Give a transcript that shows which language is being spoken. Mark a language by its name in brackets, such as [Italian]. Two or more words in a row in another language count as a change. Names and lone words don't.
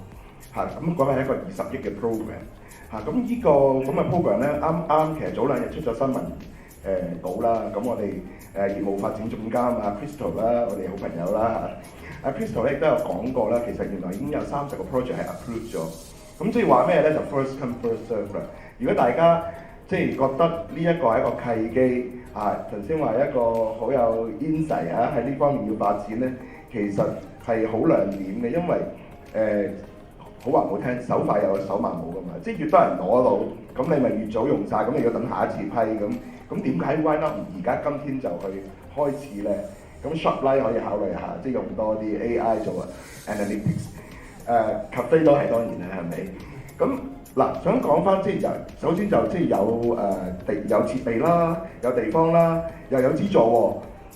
[Cantonese] 咁嗰個係一個20億嘅 program。咁呢個咁嘅 program 咧，啱其實早2日出咗新聞稿啦。咁我哋業務發展總監阿 Crystal 啦，我哋好朋友啦阿 Crystal 咧亦都有講過啦，其實原來已經有30個 project 係 approve 咗。咁即係話咩咧？就 [English] first come first serve [Cantonese] 啦。如果大家即係覺得呢一個係一個契機頭先話一個好有 insight 喺呢方面要發展咧，其實係好亮點嘅，因為好話唔好聽，手快有手慢冇噶嘛，即係越多人攞到，咁你咪越早用晒，咁你要等下一次批咁點解 [English] why not [Cantonese] 而家今天就去開始咧？咁 Shopline 可以考慮下，即係用多啲 AI 做analytics，cafe 都係當然啦，係咪？咁嗱，想講翻即係首先就即係有設備啦，有地方啦，又有資助喎。